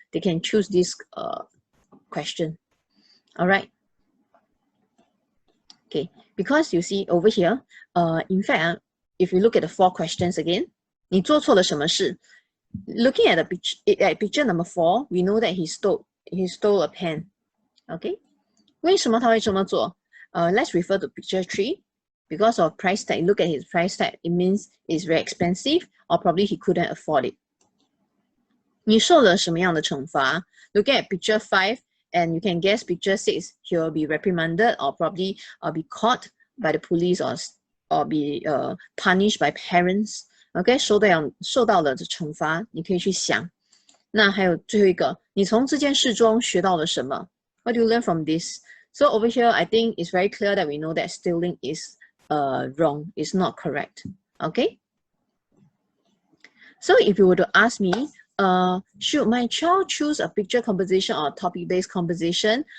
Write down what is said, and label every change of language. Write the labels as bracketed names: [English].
[English] They can choose this question. All right. Okay, because you see over here, in fact, if you look at the 4 questions again, [Chinese] 你做错了什么事? [English] Looking at the picture number 4, we know that he stole a pen. [Chinese] Okay, 为什么他会这么做? [English] Let's refer to picture 3. Because of price tag, look at his price tag. It means it's very expensive, or probably he couldn't afford it. [Chinese] 你受了什么样的惩罚? [English] Looking at picture 5. And you can guess picture 6, he will be reprimanded or probably be caught by the police or be punished by parents. [Chinese] Okay, 受到了惩罚，你可以去想。那还有最后一个，你从这件事中学到了什么? [English] What do you learn from this? So over here, I think it's very clear that we know that stealing is wrong, it's not correct. Okay. So if you were to ask me, should my child choose a picture composition or topic-based composition?